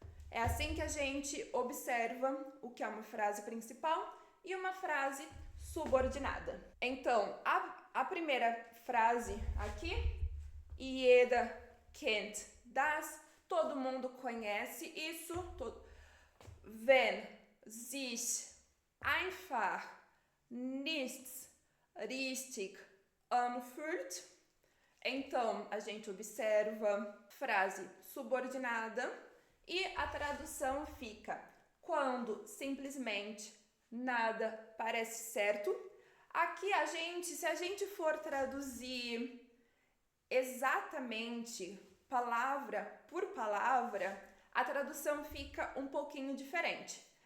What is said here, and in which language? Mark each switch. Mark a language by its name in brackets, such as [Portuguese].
[Portuguese] É assim que a gente observa o que é uma frase principal e uma frase subordinada. Então, a primeira frase aqui, [German] jeder kennt das, [Portuguese] todo mundo conhece isso. [German] Wenn sich einfach nichts richtig anfühlt. [Portuguese] Então, a gente observa frase subordinada e a tradução fica quando simplesmente nada parece certo. Aqui se a gente for traduzir exatamente palavra por palavra, a tradução fica um pouquinho diferente.